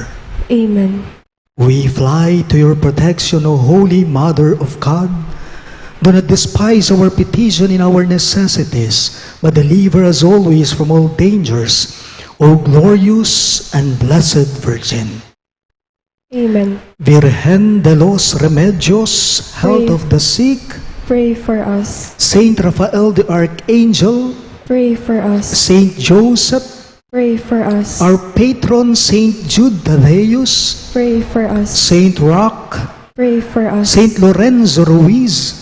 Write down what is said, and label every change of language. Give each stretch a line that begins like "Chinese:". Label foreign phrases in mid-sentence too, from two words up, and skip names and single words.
English: Amen. We fly to your protection, O Holy Mother of God. Do not despise our petition in our necessities, but deliver us always from all dangers, O glorious and blessed Virgin. Amen. Virgen de los Remedios, health Pray. of the sick, Pray for us. Saint Raphael the Archangel, Pray for us. Saint Joseph, Pray for us. our patron Saint Jude Thaddeus, Pray for us. Saint Roque, Pray for us. Saint Lorenzo Ruiz,